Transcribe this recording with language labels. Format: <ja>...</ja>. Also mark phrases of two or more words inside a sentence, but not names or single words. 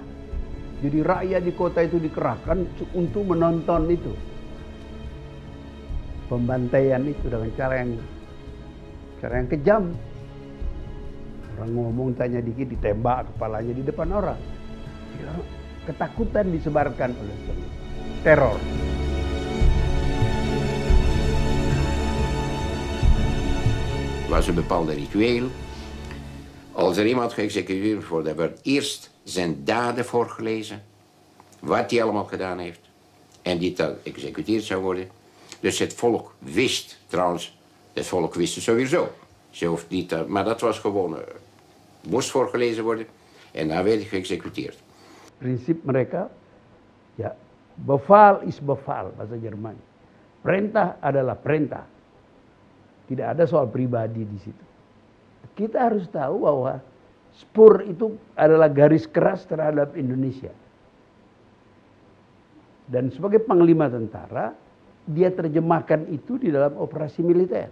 <id>Jadi rakyat di kota itu dikerahkan untuk menonton itu. Pembantaian itu dengan cara yang kejam. Orang ngomong tanya dikit ditembak kepalanya di depan orang. Ya, ketakutan disebarkan oleh teror.</id> <nl>Was een bepaalde ritueel. Als er iemand geëxecuteerd wordt, wordt eerst zijn daden voorgelezen. Wat hij allemaal gedaan heeft. En die dan geëxecuteerd zou worden. Dus het volk wist, trouwens, het volk wist het sowieso. Ze hoeft niet, maar dat was gewoon, moest voorgelezen worden en dan werd hij geëxecuteerd.</nl> <id>Prinsip mereka, ya,</id> <nl>beval is beval,</nl> <id>bahasa Jerman. Perintah adalah perintah. Tidak ada soal pribadi di situ. Kita harus tahu bahwa Spur itu adalah garis keras terhadap Indonesia. Dan sebagai panglima tentara, dia terjemahkan itu di dalam operasi militer.</id>